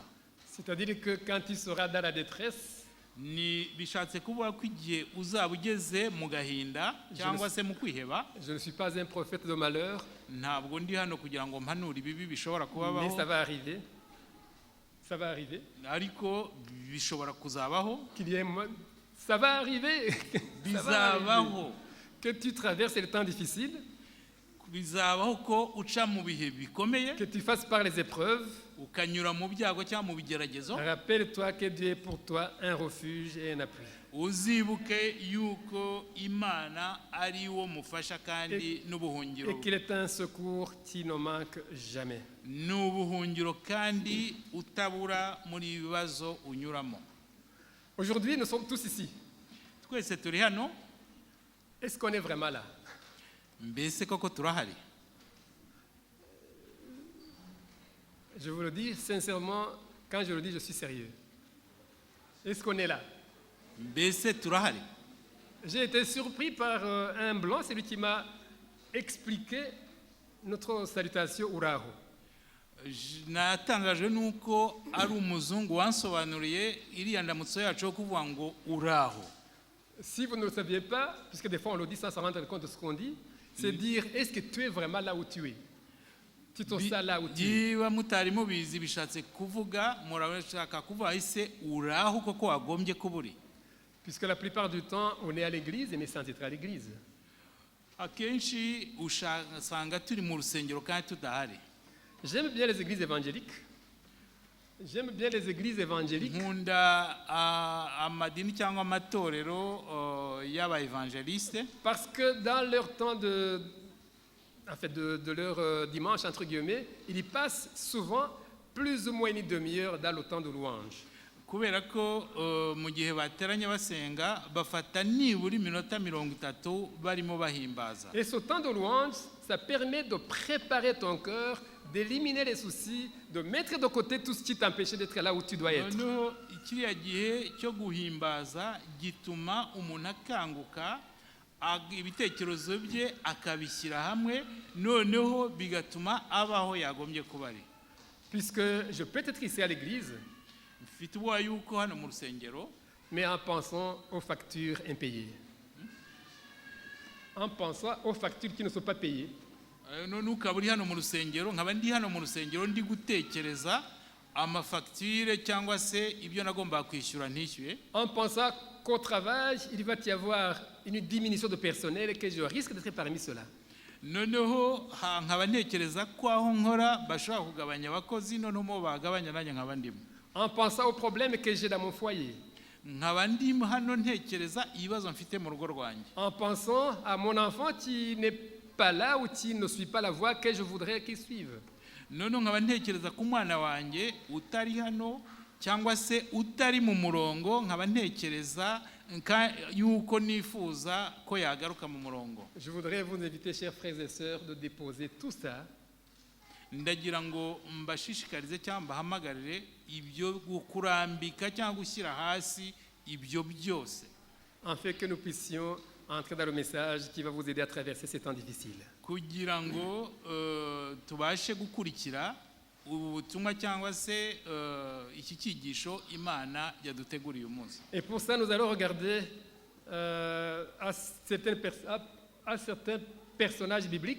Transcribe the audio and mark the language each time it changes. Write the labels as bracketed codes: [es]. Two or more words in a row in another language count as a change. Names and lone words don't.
[fr] C'est-à-dire que quand tu seras dans la détresse, [rw] ni bishatse kuvuga ko igihe uzaba ugeze mu gahinda cyangwa se mu kwiheba. [fr] Je ne suis pas un prophète de malheur, [rw] ntabwo ndi hano kugira ngo mpanure ibibi bishobora kubabaho, [fr] mais ça va arriver. Ça va arriver. [rw] Ariko bishobora kuzabaho. [fr] Ça va arriver. [rw] Bizabaho. [fr] Que tu traverses le temps difficile. [rw] Bizabaho ko uca mu bihe bikomeye. [fr] Que tu fasses par les épreuves. [rw] Ukanyura mu byago cyangwa mu bigeragezo. [fr] Rappelle-toi que Dieu est pour toi un refuge et un appui. [rw] Uzibuke yuko Imana ari wo mufasha kandi n'ubuhungiro. [fr] Et qu'il est un secours qui ne manque jamais. [rw] N'ubuhungiro kandi utabura muri bibazo unyuramo. [fr] Aujourd'hui, nous sommes tous ici. [rw] Twese turi hano. [fr] Est-ce qu'on est vraiment là? Mbese koko turahari? Je vous le dis sincèrement, quand je le dis, je suis sérieux. Est-ce qu'on est là? [rw] Mbese turahari? [fr] J'ai été surpris par un blanc, c'est lui qui m'a expliqué notre salutation Uraho. [rw] Natangajwe nuko ari umuzungu wansobanuriye iriya ndamutso yacu yo kuvuga ngo uraho. [fr] Si vous ne le saviez pas, puisque des fois on le dit sans se rendre compte de ce qu'on dit, c'est dire est-ce que tu es vraiment là où tu es? Tu te sens là où tu es? [rw] Niba mutari mubizi bishatse kuvuga murashaka kuvuga ise uraho koko wagombye kuburi. [fr] Puisque la plupart du temps on est à l'église mais sans être à l'église. [rw] Akenshi usanga turi mu rusengero kandi tudahari. [fr] J'aime bien les églises évangéliques. J'aime bien les églises évangéliques. [rw] Nkunda amadini cyangwa amatorero y'aba évangéliste. [fr] Parce que dans leur temps de leur dimanche entre guillemets, ils y passent souvent plus ou moins une demi-heure dans le temps de louange. [rw] Kubera ko mu gihe bateranye basenga bafata nibura iminota 30 barimo bahimbaza. [fr] Et ce temps de louange, ça permet de préparer ton cœur, d'éliminer les soucis, de mettre de côté tout ce qui t'empêchait d'être là où tu dois être. [rw] Noneho ikiriya gihe cyo guhimbaza gituma umuntu akanguka ibitekerezo bye akabishyira hamwe noneho bigatuma abaho yagombye kuba ari. [fr] Puisque je peux être ici à l'église, [rw] mfite ubwoba yuko hano mu rusengero, [fr] mais en pensant aux factures impayées. En pensant aux factures qui ne sont pas payées. [rw] None ukaba uri hano mu rusengero nkaba ndi hano mu rusengero ndi gutekereza amafacture cyangwa se ibyo nagomba kwishyura ntishyuye. [fr] En pensant qu'au travail, il va y avoir une diminution de personnel et que je risque d'être parmi ceux-là. [rw] Noneho nkaba ntekereza ko aho nkora bashobora kugabanya abakozi noneho mo bagabanya nanjye nkaba ndimo. [fr] En pensant aux problèmes que j'ai dans mon foyer. [rw] Nkaba ndimo hano ntekereza ibibazo mfite mu rugo rwanjye. [fr] En pensant à mon enfant qui n'est pas là ou qui ne suit pas la voie que je voudrais qu'il suive. [rw] Noneho nkaba ntekereza ku mwana wanjye utari hano cyangwa se utari mu murongo nkaba ntekereza yuko nifuza ko yagaruka mu murongo. [fr] Je voudrais vous inviter, chers frères et sœurs, de déposer tout ça. [rw] Ndagira ngo mbashishikarize cyangwa mbahamagarire ibyo kurambika cyangwa gushyira hasi ibyo byose. [fr] En fait que nous puissions entrer dans le message qui va vous aider à traverser ces temps difficiles. [rw] Kugira ngo tubashe gukurikira ubutumwa cyangwa se iki cyigisho Imana yaduteguriye umunsi. [fr] Et pour ça nous allons regarder à certains personnages bibliques.